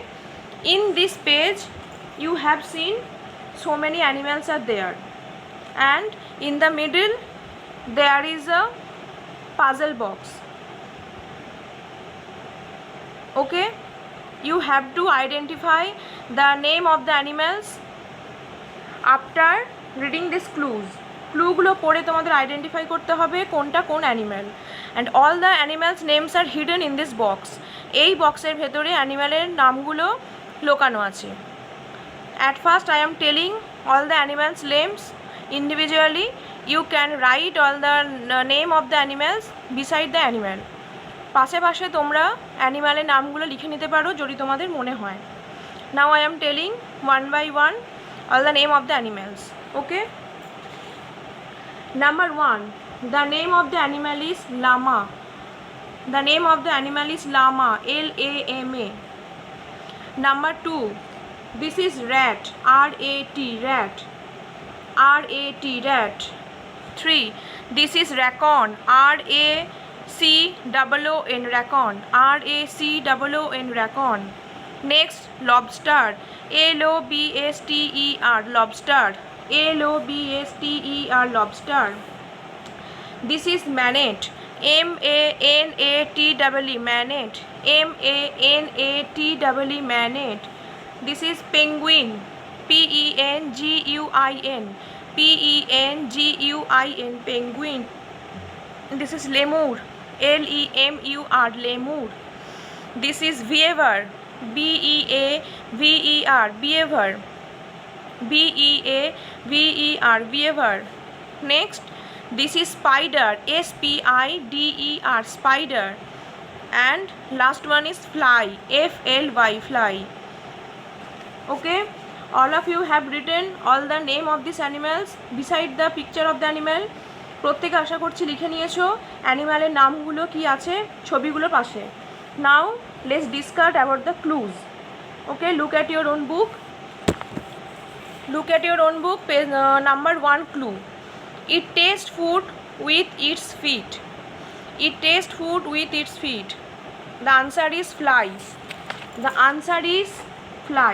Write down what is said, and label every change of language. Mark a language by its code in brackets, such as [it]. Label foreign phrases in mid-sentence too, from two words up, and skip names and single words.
[en] In this page you have seen so many animals are there, and in the middle there is a puzzle box. Okay. You have to identify the name of the animals after reading this clues. [bn] ক্লুগুলো পড়ে তোমাদের আইডেন্টিফাই করতে হবে কোনটা কোন অ্যানিম্যাল, [en] and all the animals names are hidden in this box. [bn] এই বক্সের ভেতরে অ্যানিম্যালের নামগুলো লোকানো আছে. [en] at first I am telling all the animals names individually. you can write all the name of the animals beside the animal. [bn] পাশে পাশে তোমরা অ্যানিম্যালের নামগুলো লিখে নিতে পারো যদি তোমাদের মনে হয়. [en] now I am telling one by one all the name of the animals. Okay. Number 1, the name of the animal is llama. The name of the animal is llama, L-A-M-A. Number 2, this is rat, R-A-T, rat, R-A-T, rat. 3, this is raccoon, R-A-C-O-O-N, raccoon, R-A-C-O-O-N, raccoon. Next, lobster, L-O-B-S-T-E-R, lobster, L-O-B-S-T-E-R, lobster. This is manat, M-A-N-A-T-E-E, manat, M-A-N-A-T-E-E, manat. This is penguin, P-E-N-G-U-I-N, P-E-N-G-U-I-N, penguin. This is lemur, L-E-M-U-R, lemur. This is beaver, B-E-A-V-E-R, beaver, B-E-A-V-E-R, beaver. Next, this is spider, S-P-I-D-E-R, spider. And last one is fly, F-L-Y, fly. Okay, all of you have written all the name of these animals beside the picture of the animal. [bn] প্রত্যেকে আশা করছি লিখে নিয়েছো অ্যানিম্যালের নামগুলো কি আছে ছবিগুলোর পাশে. [en] Now let's discuss about the clues. Okay, look at your own book. Look at your own book, page number 1 clue. It tastes food with its feet. It tastes food with its feet. The answer is fly. The answer is fly.